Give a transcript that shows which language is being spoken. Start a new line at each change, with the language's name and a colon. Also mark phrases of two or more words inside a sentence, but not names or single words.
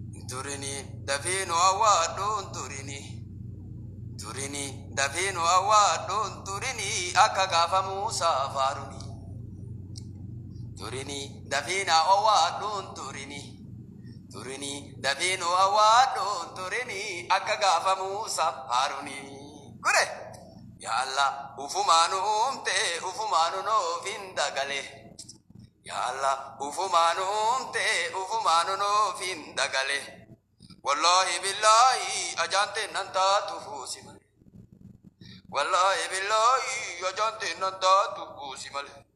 Oromo: Turini, dafinu awwaadhuun turini. Turini, dafinu awwaadhuun turini. Akka gaafa Muusaa faaruni. Turini, dafina awwaadhuun turini. Turini, dafinu awwaadhuun turini. Akka gaafa Muusaa faaruni.
Arabic: Kure. يا الله,
Oromo: ufumaanu uumte, ufumaanu noof hin dagale.
Arabic: يا الله,
Oromo: ufumaanu uumte, ufumaanu noof hin dagale.
Arabic: والله بالله,
Oromo: ajaante nan taatu fuusi male.
Arabic: والله بالله,
Oromo: ajaante nan taatu fuusi male.